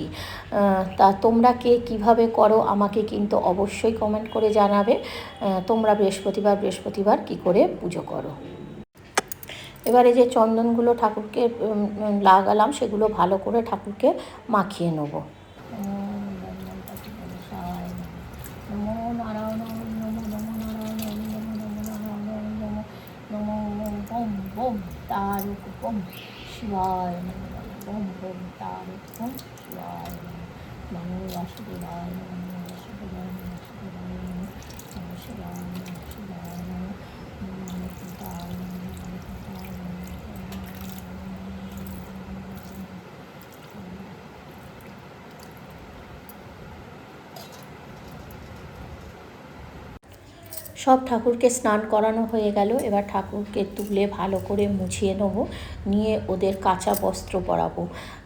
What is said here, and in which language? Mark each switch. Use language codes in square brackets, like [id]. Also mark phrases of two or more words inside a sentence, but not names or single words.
[bn] তা তোমরা কে কীভাবে করো আমাকে কিন্তু অবশ্যই কমেন্ট করে জানাবে, তোমরা বৃহস্পতিবার কী করে পুজো করো। এবারে যে চন্দনগুলো ঠাকুরকে লাগালাম সেগুলো ভালো করে ঠাকুরকে মাখিয়ে নেব। [sa] শিবায় ওম ওম তারক ওম শিবায় নমো বাসুদেবায় নমো বাসুদেবায় নমো শিবায় নমো শিবায় নমো শিবায় নমো শিবায় [bn] সব ঠাকুরকে স্নান করানো হয়ে গেল। এবার ঠাকুরকে তুলে ভালো করে মুছিয়ে নেবো, নিয়ে ওদের কাঁচা বস্ত্র পরাবো।